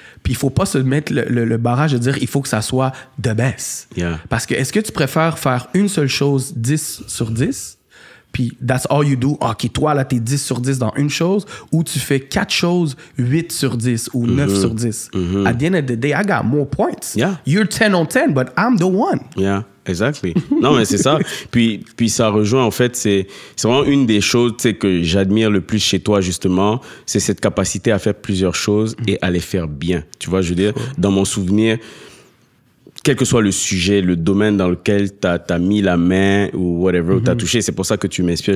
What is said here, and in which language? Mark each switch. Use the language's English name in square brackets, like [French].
[French] Puis il faut pas se mettre le barrage de dire, il faut que ça soit [English] the best. [French] Parce que est-ce que tu préfères faire une seule chose 10 sur 10? Puis [English] that's all you do. [French] OK, toi, là, t'es 10 sur 10 dans une chose, ou tu fais 4 choses 8 sur 10 ou 9 sur 10. [English] At the end of the day, I got more points. You're 10 on 10, but I'm the one. Exactly. [French] Non, mais c'est ça. Puis ça rejoint, en fait, c'est vraiment une des choses, tu sais, que j'admire le plus chez toi, justement, c'est cette capacité à faire plusieurs choses et à les faire bien. Tu vois, je veux dire, dans mon souvenir, quel que soit le sujet, le domaine dans lequel tu as mis la main ou whatever, où tu as touché. C'est pour ça que tu m'inspires.